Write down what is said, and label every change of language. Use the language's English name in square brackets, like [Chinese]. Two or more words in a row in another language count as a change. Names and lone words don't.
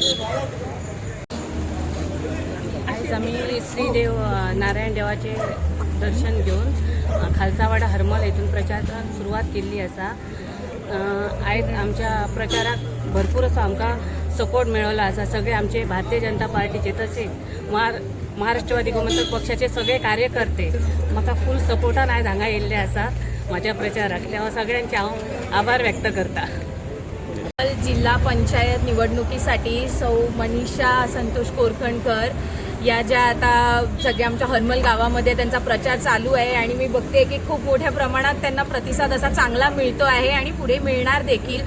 [Konkani] आज आम्ही श्रीदेव नारायण देवाचे दर्शन घेऊन खालसावाडा हरमल येथून प्रचाराक सुरुवात केली असा। आज आमच्या प्रचाराक भरपूर असो आमकां सपोर्ट मेळ्ळो असा। सगळे आमचे भारतीय जनता पार्टीचे तसेच महाराष्ट्रवादी गोमंतक पक्षाचे सगळे कार्यकर्ते म्हाका फुल सपोर्टान आज हांगा येयल्ले आसात माझ्या प्रचाराक। तेव्हा सगळ्यांचे हांव आभार व्यक्त करता। [Marathi] जिल्हा पंचायत निवडणुकीसाठी सौ मनीषा संतोष कोरखणकर या ज्या आता सगळ्या आमच्या हरमल गावामध्ये त्यांचा प्रचार चालू आहे आणि मी बघते की खूप मोठ्या प्रमाणात त्यांना प्रतिसाद असा चांगला मिळतो आहे आणि पुढे मिळणार देखील।